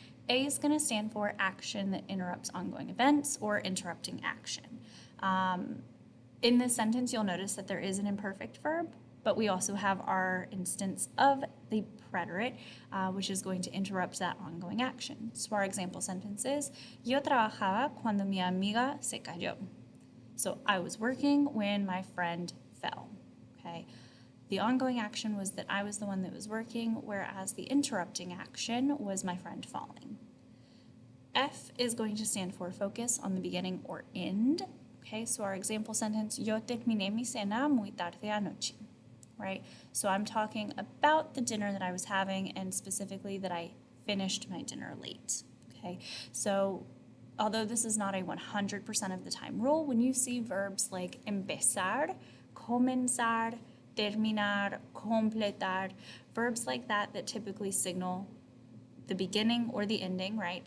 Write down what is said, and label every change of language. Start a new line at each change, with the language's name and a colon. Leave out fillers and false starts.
English: A is going to stand for action that interrupts ongoing events or interrupting action. In this sentence, you'll notice that there is an imperfect verb, but we also have our instance of the preterite, which is going to interrupt that ongoing action. So our example sentence is,
Spanish: yo trabajaba cuando mi amiga se cayó.
English: So I was working when my friend fell, okay? The ongoing action was that I was the one that was working, whereas the interrupting action was my friend falling. F is going to stand for focus on the beginning or end, okay? So our example sentence,
Spanish: yo terminé mi cena muy tarde anoche.
English: Right? So I'm talking about the dinner that I was having, and specifically that I finished my dinner late. Okay? So although this is not a 100% of the time rule, when you see verbs like empezar, comenzar, terminar, completar, verbs like that that typically signal the beginning or the ending, right?